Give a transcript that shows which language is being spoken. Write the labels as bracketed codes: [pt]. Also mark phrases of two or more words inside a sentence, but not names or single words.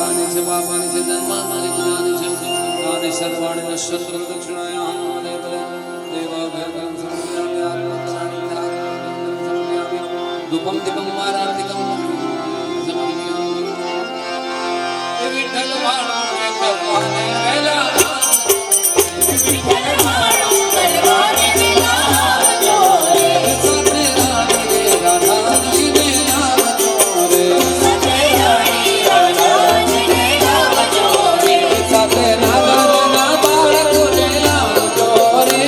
[sa] च पापानि च जन्मानि गुणानि च तानि सर्वाणि नश्यन्ति दक्षिणायां देवाभ्यर्थनं समर्पयामि आत्मोत्तराणि समर्पयामि धूपं दीपं आराधिकं समर्पयामि [gu] વિઠ્ઠલ વાણો કપાને વેલા વિઠ્ઠલ મારો કરવાને વિલાજો રે સાથે રાણી રે રાધાજીને લાવજો રે સાથે રાણી રાધાજીને લાવજો રે સાથે નાગરના બાળકોને લાવજો રે